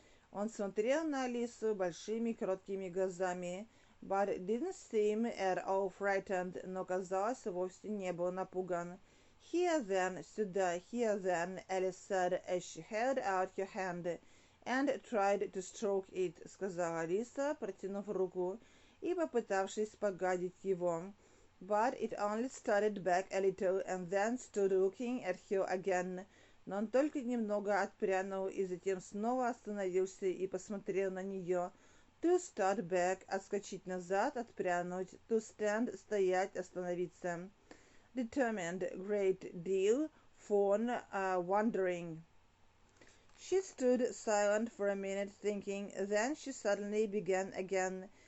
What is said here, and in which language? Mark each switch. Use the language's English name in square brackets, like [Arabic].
[Russian] Он смотрел на Алису большими кроткими глазами. [English] But it didn't seem at all frightened, [Russian] но, казалось, вовсе не был напуган. [English] Here then, [Russian] сюда, [English] here then, Alice said, as she held out her hand and tried to stroke it, [Russian] сказала Алиса, протянув руку и попытавшись погладить его. [English] But it only started back a little and then stood looking at her again. [Russian] Но он только немного отпрянул и затем снова остановился и посмотрел на нее. [English] To start back, [Russian] отскочить назад, отпрянуть. [English] To stand, [Russian] стоять, остановиться. [English] Determined, great deal, fawn, wandering. She stood silent for a minute thinking, then she suddenly began again.